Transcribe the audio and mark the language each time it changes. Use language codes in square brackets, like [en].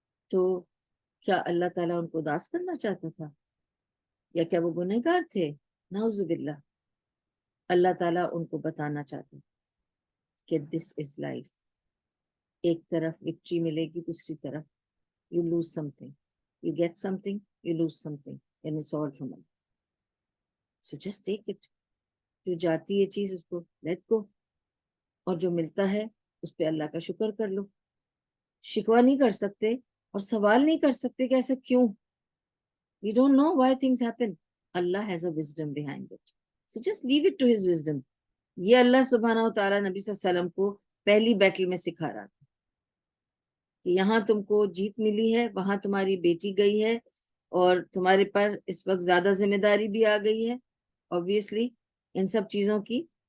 [ur] تو کیا اللہ تعالیٰ ان کو اداس کرنا چاہتا تھا؟ یا کیا وہ گنہگار تھے؟ نعوذ باللہ. اللہ تعالیٰ ان کو بتانا چاہتے کہ [en] This is life. [ur] ایک طرف وکٹری ملے گی, دوسری طرف [en] you lose something. You get something, you lose something. And it's all from Allah. So just take it. [ur] جو جاتی ہے چیز اس کو [en] let go. [ur] اور جو ملتا ہے اس پہ اللہ کا شکر کر لو. شکوہ نہیں کر سکتے اور سوال نہیں کر سکتے کہ ایسا کیوں. [en] We don't know why things happen. Allah has a wisdom behind it. So just leave it to his wisdom. [ur] یہ اللہ سبحانہ و تعالیٰ نبی صلی اللہ علیہ وسلم کو پہلی بیٹل میں سکھا رہا تھا کہ یہاں تم کو جیت ملی ہے, وہاں تمہاری بیٹی گئی ہے, اور تمہارے پر اس وقت زیادہ ذمہ داری بھی آ گئی ہے obviously ان سب چیزوں کی.